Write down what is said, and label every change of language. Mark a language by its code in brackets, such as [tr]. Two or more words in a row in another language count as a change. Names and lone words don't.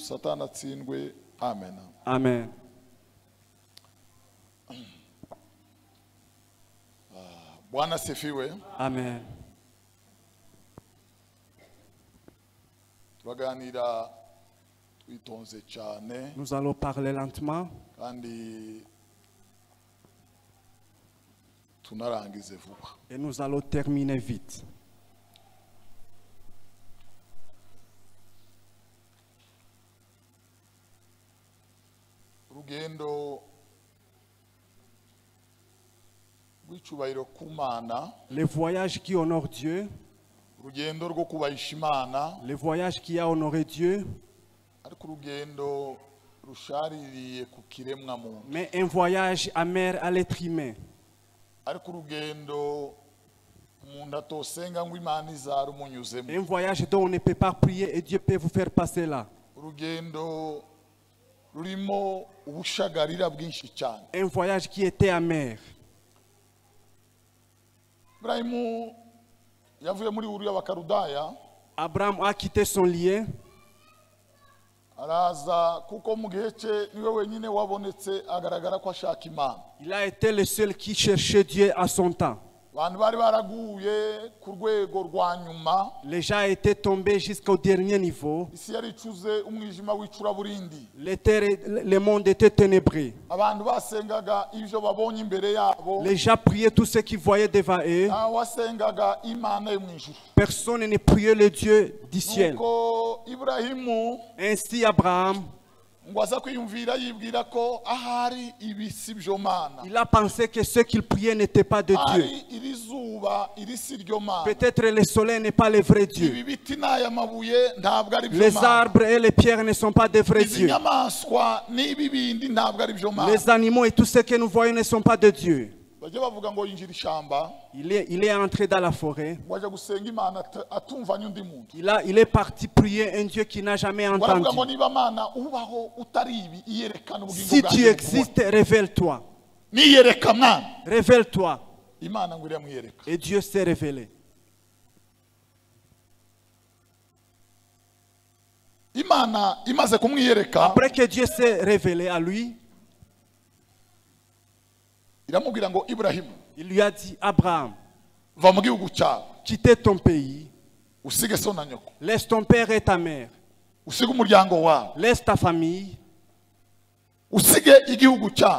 [rw] Satani atsindwe. Amen. Amen. [sw] Bwana sifiwe. [rw] Amen. Turaganira twitonze cyane, [fr] Nous allons parler lentement [rw] kandi tunarangize vuba. [fr] et nous allons terminer vite. [rw] Urugendo rw'icubahiro ku Mana, [fr] Les voyages qui honorent Dieu, [rw] urugendo rwo kubahisha Imana, [fr] les voyages qui a honoré Dieu, [rw] ariko urugendo rushaririye ku kiremwa muntu, [fr] mais un voyage amer à l'être humain. [rw] ariko urugendo umuntu atosenga ngo Imana izarumunyuzemo, [fr] Un voyage dont on ne peut pas prier et Dieu peut vous faire passer là. [rw] urugendo rurimo ubushagarira bwinshi cyane. [fr] Un voyage qui était amer. [rw] Ibrahimu yavuye muri Uru y'Abakarudaya, [fr] Abraham a quitté son lien. [rw] araza kuko mu gihe cye niwe wenyine wabonetse agaragara ko ashaka Imana. [fr] Il a été le seul qui cherchait Dieu à son temps. [rw] Abantu bari baraguye ku rwego rwa nyuma, [fr] Les gens étaient tombés jusqu'au dernier niveau. [rw] isi yari icuze umwijima w'icuraburindi. [fr] Le monde était ténébré. [rw] Abantu basengaga ibyo babonye imbere yabo, [fr] Les gens priaient tout ce qu'ils voyaient devant eux. [rw] nta wasengaga Imana yo mu ijuru. [fr] Personne ne priait le Dieu du ciel. [rw] Nuko Iburahimu [fr] Ainsi Abraham, [rw] ngo aza kwiyumvira yibwira ko ahari ibi si byo Mana, [fr] il a pensé que ce qu'il priait n'était pas de Dieu. [rw] ari iri zuba izuba iri si ryo mana. [fr] Peut-être le soleil n'est pas le vrai Dieu. [rw] Ibi biti n'aya mabuye ntabwo ari byo [fr] Les [rw] mana. [fr] arbres et les pierres ne sont pas des vrais [rw] Izi [fr] dieux. [rw] nyamaswa n'ibi bindi ntabwo ari byo mana. [fr] Les animaux et tout ce que nous voyons ne sont pas de Dieu. [rw] Bajya bavuga ngo yinjira ishamba [fr] Il est entré dans la forêt. [rw] ngo ajya gusenga imana atumvanye undi muntu. [fr] Il est parti prier un Dieu qu'il n'a jamais entendu. [rw] Baravuga ngo niba mana ubaho utari ibi iyerekana ubugingo [fr] Si [rw] bwanjye [fr] tu [rw] buguha. [fr] existes, révèle-toi. [rw] Niyereka mwana. [fr] Révèle-toi. [rw] Imana ngo iramwiyereka. [fr] Et Dieu s'est révélé. [rw] Imana imaze kumwiyereka [fr] Après que Dieu s'est révélé à lui, [rw] iramubwira ngo Ibrahimu [fr] il lui a dit, Abraham, [rw] va mu gihugu cyawe [fr] quitte ton pays, [rw] usige so na nyoko [fr] laisse ton père et ta mère, [rw] usige umuryango wawe [fr] laisse ta famille, [rw] usige igihugu cyawe